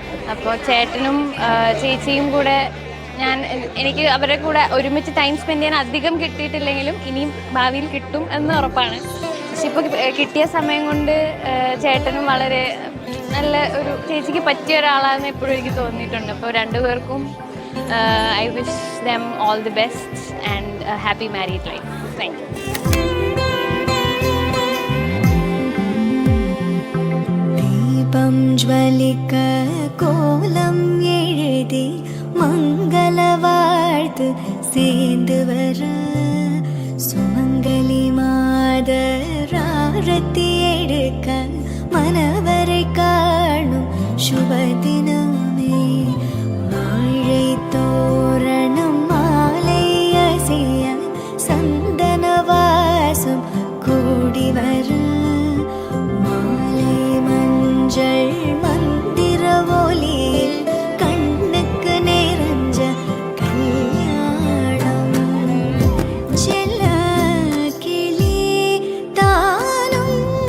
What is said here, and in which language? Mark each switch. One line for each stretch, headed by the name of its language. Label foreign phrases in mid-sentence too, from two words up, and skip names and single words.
Malayalam: അപ്പോൾ ചേട്ടനും ചേച്ചിയും കൂടെ എനിക്ക് അവരുടെ കൂടെ ഒരുമിച്ച്
English: time spend
Malayalam: ചെയ്യാൻ അധികം കിട്ടിയിട്ടില്ലെങ്കിലും ഇനിയും ഭാവിയിൽ കിട്ടും എന്ന് ഉറപ്പാണ്. പക്ഷെ ഇപ്പോൾ കിട്ടിയ സമയം കൊണ്ട് ചേട്ടനും വളരെ നല്ല ഒരു ചേച്ചിക്ക് പറ്റിയ ഒരാളാണെന്ന് എപ്പോഴും എനിക്ക് തോന്നിയിട്ടുണ്ട്. അപ്പോൾ രണ്ടുപേർക്കും
English: I wish them all the best and happy married life. thank you.
Tamil: தீபம் ஜொலிக்க கோலம் எழுதி மங்கள வாழ்த்து சேர்ந்து வர சுமங்கலி மாதராரத்தி எடுக்க மனவரை காணும் சுபதினமே வாழை தோரணம் மாலை அசைய சந்தன வாசம் கூடி வர மாலை மஞ்சள் மந்திர ஒலியில் கண்ணுக்கு நிறைஞ்ச கல்யாணம் செல்ல கிளி தானும்